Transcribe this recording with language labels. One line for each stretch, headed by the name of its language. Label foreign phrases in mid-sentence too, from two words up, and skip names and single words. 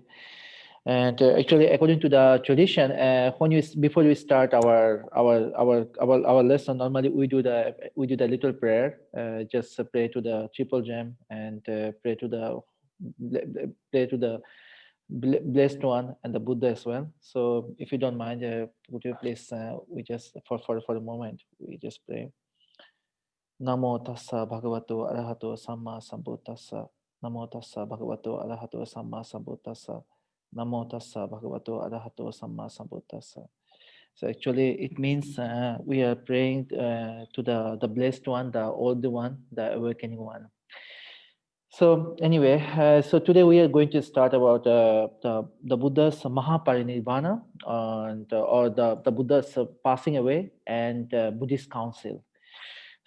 English: And actually, according to the tradition, before we start our lesson, normally we do the little prayer, just pray to the triple gem and pray to the blessed one and the Buddha as well. So if you don't mind, would you please we just for a moment we just pray.
Pali: Namo tassa bhagavato arahato samma sambuddhassa. Namo tassa bhagavato arahato samma sambuddhassa. Namo tassa bhagavato arahato samma sambuddhassa.
English: So actually it means we are praying to the blessed one, the old one, the awakening one. So anyway, so today we are going to start about the Buddha's Mahaparinirvana and or the Buddha's passing away and Buddhist council.